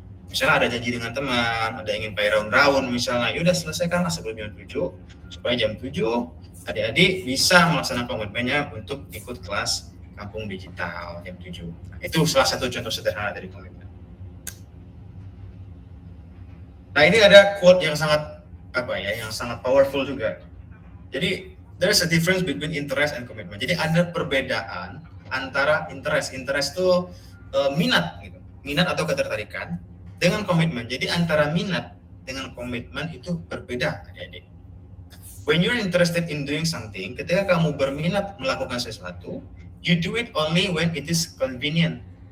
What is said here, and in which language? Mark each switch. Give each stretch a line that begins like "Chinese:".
Indonesian: Misalnya ada janji dengan teman, ada ingin pay round misalnya, yaudah selesaikanlah sebelum jam 7, supaya jam 7 adik-adik bisa melaksanakan komitmennya untuk ikut kelas kampung digital jam 7. Nah, itu salah satu contoh sederhana dari komitmen. Nah, ini ada quote yang sangat yang sangat powerful juga.
English: Jadi there's a difference between interest and commitment.
Indonesian: Jadi ada perbedaan antara interest itu minat gitu, minat atau ketertarikan, dengan komitmen. Jadi antara minat dengan komitmen itu berbeda, adik-adik.
English: When you're interested in doing something,
Indonesian: ketika kamu berminat melakukan sesuatu,
English: you do it only when it is convenient.